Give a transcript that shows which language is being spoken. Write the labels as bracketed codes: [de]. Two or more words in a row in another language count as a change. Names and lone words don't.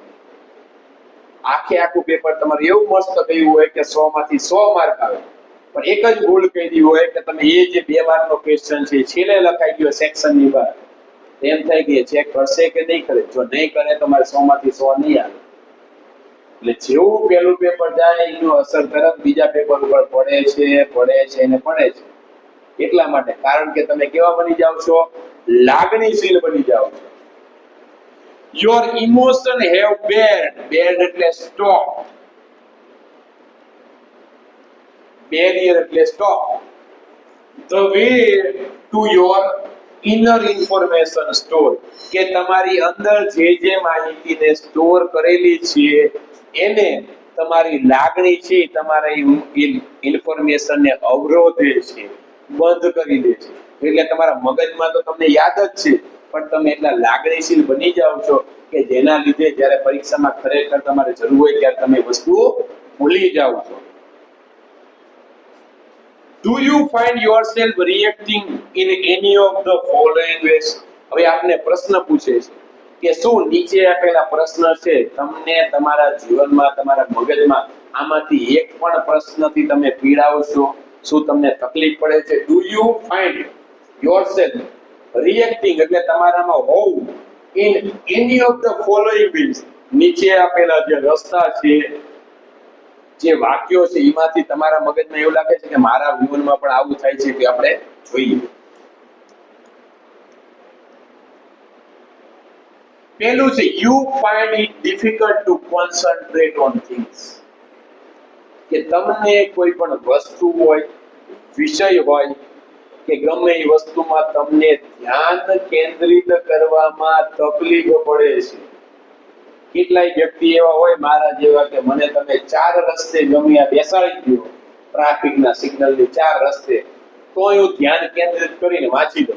[gu] આખું પેપર તમારું એવું મસ્ત ગયું હોય કે 100 માંથી 100 માર્ક આવે, પણ એક જ ભૂલ કરી હોય કે તમે એ જે 2 માર્કનો ક્વેશ્ચન છે છેલ્લે લખાઈ ગયો સેક્શનની બહાર, એમ થાય કે ચેક કરશે કે નહીં કરે. જો નહીં કરે તો મારે 100 માંથી 100 નહીં આવે. એટલે જેવું પહેલું પેપર જાય એનું અસર તરત બીજા પેપર ઉપર પડે છે. એટલા માટે, કારણ કે તમે કેવા બની જાવ છો? લાગણીશીલ બની જાવ છો. [en] Your emotion have bared એટલે stop, barrier એટલે stop the way to your inner information store, [gu] કે તમારી અંદર જે માહિતીને સ્ટોર કરેલી છે એને તમારી લાગણી છે, તમારી ઇન્ફોર્મેશનને અવરોધે છે, બંધ કરી દે છે. એટલે તમારા મગજમાં તો તમને યાદ જ છે, પણ તમે એટલા લાગણીશીલ બની જાવ છો કે જેના લીધે જ્યારે પરીક્ષામાં ખરેખર તમારે જરૂર હોય ત્યારે તમે વસ્તુ ભૂલી જાવ છો. [en] Do you find yourself reacting in any of the following ways? [gu] હવે આપને પ્રશ્ન પૂછે છે કે શું નીચે આપેલા પ્રશ્ન છે તમને તમારા જીવનમાં, તમારા મગજમાં આમાંથી એક પણ પ્રશ્નથી તમે પીડાઓ છો? શું તમને તકલીફ પડે છે? [en] Do you find yourself reacting [gu] એટલે તમારામાં હોવું [en] in any of the following ways? [gu] નીચે આપેલા જે રસ્તા છે, જે વાક્યો છે, એમાંથી તમારા મગજમાં એવું લાગે છે કે મારા જીવનમાં પણ આવું થાય છે કે આપણે જોઈએ. પહેલું છે [en] you find it difficult to concentrate on things, [gu] કે તમને કોઈ પણ વસ્તુ હોય, વિષય હોય કે ગમે એ વસ્તુમાં તમને ધ્યાન કેન્દ્રિત કરવામાં તકલીફ પડે છે. કેટલાય વ્યક્તિ એવા હોય મારા જેવા કે મને તમે 4 રસ્તે ગમે બેસાડી દો, ટ્રાફિકના સિગ્નલની 4 રસ્તે, તો હું ધ્યાન કેન્દ્રિત કરીને વાંચી દઉં.